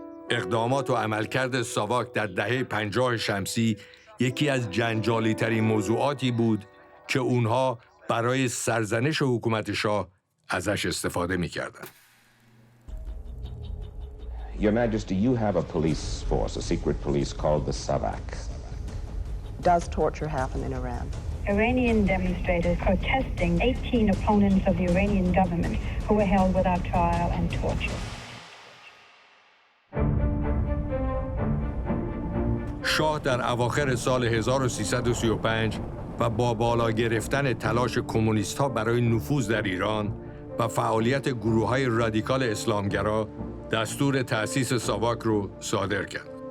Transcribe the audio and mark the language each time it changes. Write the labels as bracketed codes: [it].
[fa] اقدامات و عملکرد ساواک در دهه 50 شمسی یکی از جنجالی ترین موضوعاتی بود که اونها برای سرزنش حکومت شاه ازش استفاده می‌کردند. [en] Your Majesty, you have a police force, a secret police called the SAVAK. Does torture happen in Iran? Iranian demonstrators protesting 18 opponents of the Iranian government who were held without trial and tortured. [fa] شاه در اواخر سال 1335 و با بالا گرفتن تلاش کمونیست‌ها برای نفوذ در ایران و فعالیت گروه‌های رادیکال اسلامگرا دستور تأسیس ساواک رو صادر کرد.